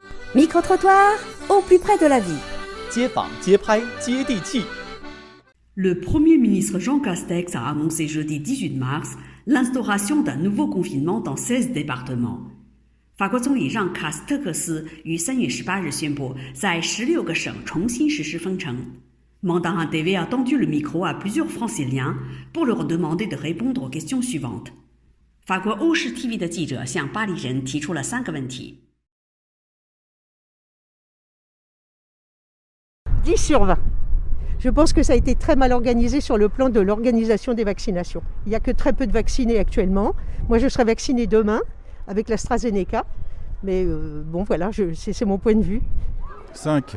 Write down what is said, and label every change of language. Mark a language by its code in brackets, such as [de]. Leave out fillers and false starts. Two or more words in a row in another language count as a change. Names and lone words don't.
[fr] Micro-trottoir, au plus près de la vie. [zh] 街访街拍接地气。 [fr] Le Premier ministre Jean Castex a annoncé jeudi 18 mars l'instauration d'un nouveau confinement dans 16 départements. [zh] 法国总理让·卡斯特克斯于3月18日宣布，在16个省重新实施封城。 [fr] Mandarin TV a tendu le micro à plusieurs Franciliens pour leur demander de répondre aux questions suivantes. [zh] 法国欧视 TV 的记者向巴黎人提出了3个问题。 [fr] 10 sur 20. Je pense que ça a été très mal organisé sur le plan de l'organisation des vaccinations. Il n'y a que très peu de vaccinés actuellement. Moi, je serai vaccinée demain avec l'AstraZeneca. Mais bon, voilà, c'est mon point de vue. 5.